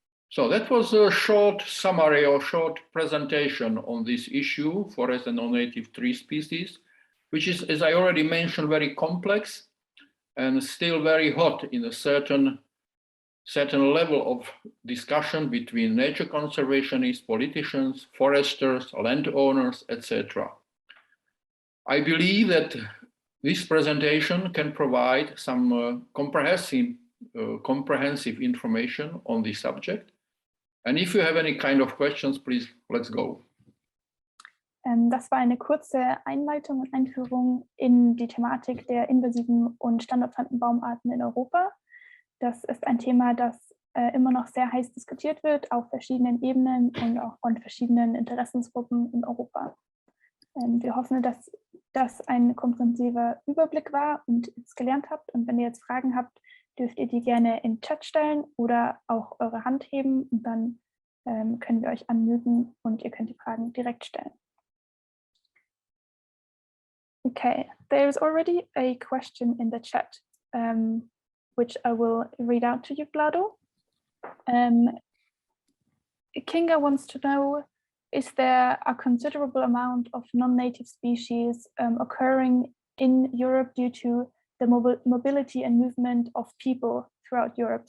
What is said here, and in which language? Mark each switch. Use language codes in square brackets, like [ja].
[en] So that was a short summary or short presentation on this issue, forest and non-native tree species, which is, as I already mentioned, very complex and still very hot in a certain level of discussion between nature conservationists, politicians, foresters, landowners, etc. I believe that this presentation can provide some comprehensive information on this subject. And if you have any kind of questions, please, let's go. [de] Das war eine kurze Einleitung und Einführung in die Thematik der invasiven und standortfremden Baumarten in Europa. Das ist ein Thema, das immer noch sehr heiß diskutiert wird auf verschiedenen Ebenen und auch von verschiedenen Interessensgruppen in Europa. Wir hoffen, dass das ein komprensiver Überblick war und ihr es gelernt habt. Und wenn ihr jetzt Fragen habt, dürft ihr die gerne in den Chat stellen oder auch eure Hand heben und dann können wir euch unmuten und ihr könnt die Fragen direkt stellen. [en] Okay, there is already a question in the chat, which I will read out to you, Vlado. Kinga wants to know, is there a considerable amount of non-native species occurring in Europe due to the mobility and movement of people throughout Europe?